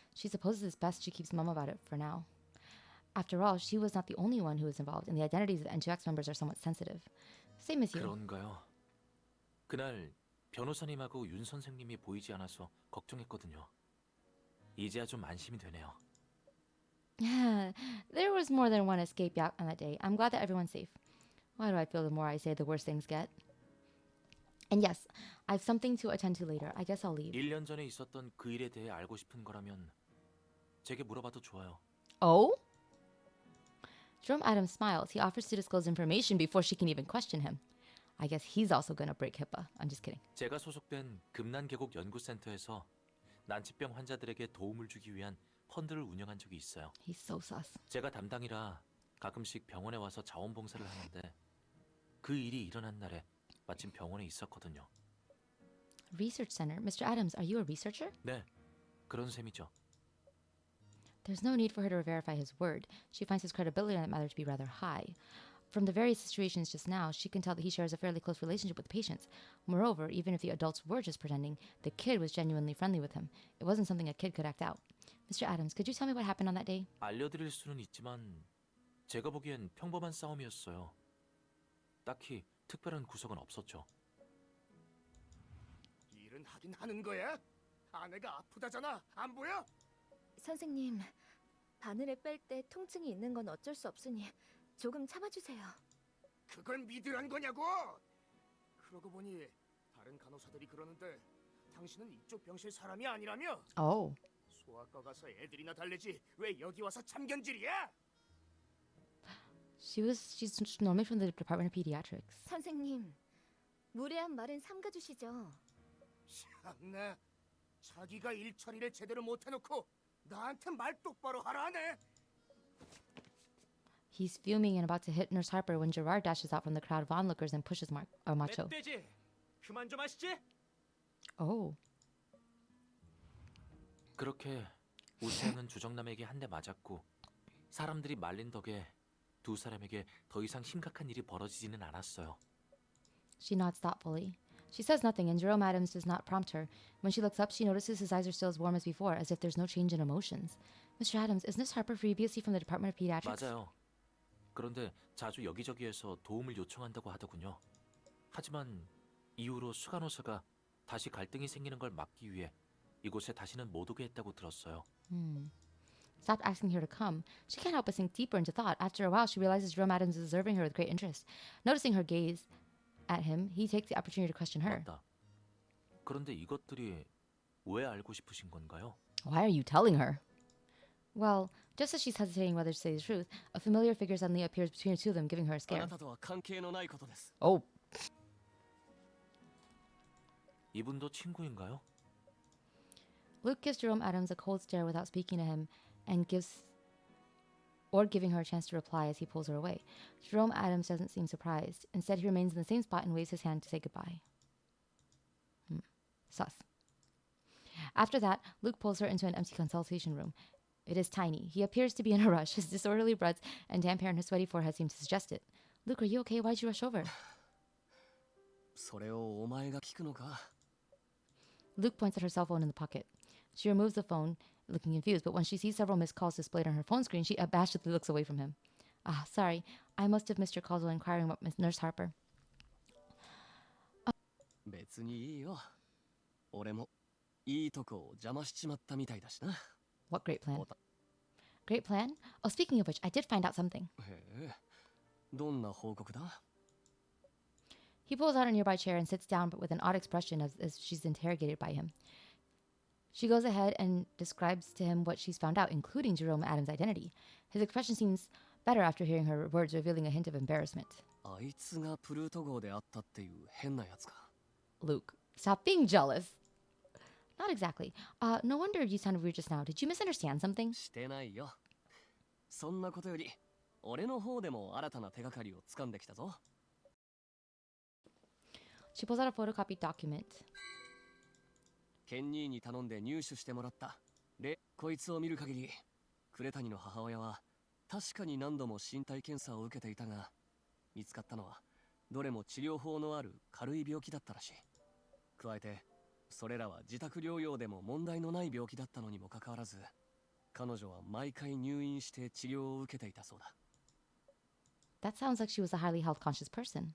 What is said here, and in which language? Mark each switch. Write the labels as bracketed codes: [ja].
[en] She supposes it's best she keeps mum about it for now. After all, she was not the only one who was involved, and the identities of the N2X members are somewhat sensitive. Same as you. [ko] 그런가요? 그날 변호사님하고 윤 선생님이 보이지 않아서 걱정했거든요. 이제야 좀 안심이 되네요. [en] There was more than one escape yacht on that day. I'm glad that everyone's safe. Why do I feel the more I say, the worse things get? And yes, I have something to attend to later. I guess I'll leave. [ko] 1년 전에 있었던 그 일에 대해 알고 싶은 거라면 제게 물어봐도 좋아요. [en] Oh? Jerome Adams smiles. He offers to disclose information before she can even question him. I guess he's also gonna break HIPAA. I'm just kidding. [ko] 제가 소속된 금난계곡 연구센터에서 난치병 환자들에게 도움을 주기 위한 펀드를 운영한 적이 있어요. [en] He's so sus. [ko] 제가 담당이라 가끔씩 병원에 와서 자원봉사를 하는데 그 일이 일어난 날에 마침 병원에 있었거든요. [en] Research Center. Mr. Adams, are you a researcher? [ko] 네, 그런 셈이죠. [en] There's no need for her to verify his word. She finds his credibility on that matter to be rather high. From the various situations just now, she can tell that he shares a fairly close relationship with the patients. Moreover, even if the adults were just pretending, the kid was genuinely friendly with him. It wasn't something a kid could act out. Mr. Adams, could you tell me what happened on that day? [ko] 알려드릴 수는 있지만 제가 보기엔 평범한 싸움이었어요. 딱히 특별한 구석은 없었죠. 일은 하긴 하는 거야? 아내가 아프다잖아. 안 보여? 선생님, 바늘을 뺄 때 통증이 있는 건 어쩔 수 없으니 조금 참아주세요. 그걸 믿으란 거냐고? 그러고 보니 다른 간호사들이 그러는데 당신은 이쪽 병실 사람이 아니라며? [en] Oh. [ko] 소아과 가서 애들이나 달래지 왜 여기 와서 참견질이야? [en] She's normally from the Department of Pediatrics. [ko] 선생님, 무례한 말은 삼가주시죠. 참나, 자기가 일 처리를 제대로 못해놓고 나한테 말 똑바로 하라네. [en] He's fuming and about to hit Nurse Harper when Gerard dashes out from the crowd of onlookers and pushes Macho. [ko] 멧돼지, 그만 좀 하시지. [en] Oh. [ko] 그렇게 우채영은 주정남에게 한 대 맞았고 사람들이 말린 덕에 두 사람에게 더 이상 심각한 일이 벌어지지는 않았어요. [en] She nods thoughtfully. She says nothing, and Jerome Adams does not prompt her. When she looks up, she notices his eyes are still as warm as before, as if there's no change in emotions. Mr. Adams, isn't this Harper previously from the Department of Pediatrics? [ko] 맞아요. 그런데 자주 여기저기에서 도움을 요청한다고 하더군요. 하지만 이후로 수간호사가 다시 갈등이 생기는 걸 막기 위해 이곳에 다시는 못 오게 했다고 들었어요. [en] Stopped asking her to come. She can't help but sink deeper into thought. After a while, she realizes Jerome Adams is observing her with great interest. Noticing her gaze at him, he takes the opportunity to question her. [ko] 맞다. 그런데 이것들이 왜 알고 싶으신 건가요? [en] Why are you telling her? Well, just as she's hesitating whether to say the truth, a familiar figure suddenly appears between the two of them, giving her a scare. [ja] あなたとは関係のないことです [en] Oh. [ko] 이분도 친구인가요? [en] Luke gives Jerome Adams a cold stare without speaking to him and giving her a chance to reply as he pulls her away. Jerome Adams doesn't seem surprised. Instead, he remains in the same spot and waves his hand to say goodbye. Sus. After that, Luke pulls her into an empty consultation room. It is tiny. He appears to be in a rush. His disorderly breaths and damp hair on his sweaty forehead seem to suggest it. Luke, are you okay? Why'd you rush over? [ja] それをお前が聞くのか [en] Luke points at her cell phone in the pocket. She removes the phone, looking confused, but when she sees several missed calls displayed on her phone screen, she abashedly looks away from him. Ah, sorry. I must have missed your calls while inquiring about Miss Nurse Harper. [ja] 別にいいよ。俺もいいとこを邪魔しちまったみたいだしな。 [en] What great plan? Great plan? Oh, speaking of which, I did find out something. [ja] へえ、どんな報告だ? [en] He pulls out a nearby chair and sits down, but with an odd expression as she's interrogated by him. She goes ahead and describes to him what she's found out, including Jerome Adams' identity. His expression seems better after hearing her words, revealing a hint of embarrassment. [ja] あいつがプルート号であったっていう変なやつか。 [en] Luke, stop being jealous. Not exactly. No wonder you sounded weird just now. Did you misunderstand something? [ja] してないよ。そんなことより、俺の方でも新たな手がかりを掴んできたぞ。 [en] She pulls out a photocopied document. [ja] ケンニーに頼んで入手してもらった。で、こいつを見る限り、呉谷の母親は確かに何度も身体検査を受けていたが、見つかったのはどれも治療法のある軽い病気だったらしい。加えて、それらは自宅療養でも問題のない病気だったのにもかかわらず、彼女は毎回入院して治療を受けていたそうだ。 [en] That sounds like she was a highly health conscious person.